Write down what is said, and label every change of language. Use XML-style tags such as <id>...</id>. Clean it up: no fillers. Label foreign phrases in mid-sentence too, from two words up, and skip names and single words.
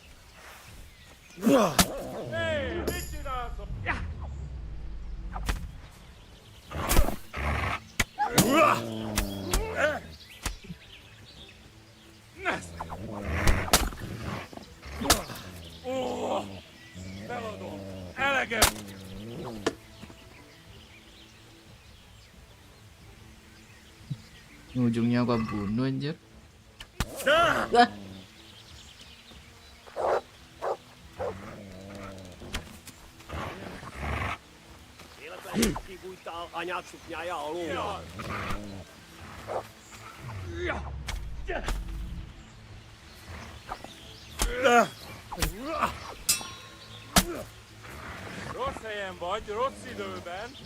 <hu>Hé, mit csinálsz ott? Feladom. Elegem.</hu> <id>Ujungnya gua bunuh anjir.</id> <hu>Kibújtál anyád szuknyája alól. Rossz helyen vagy, rossz időben.</hu>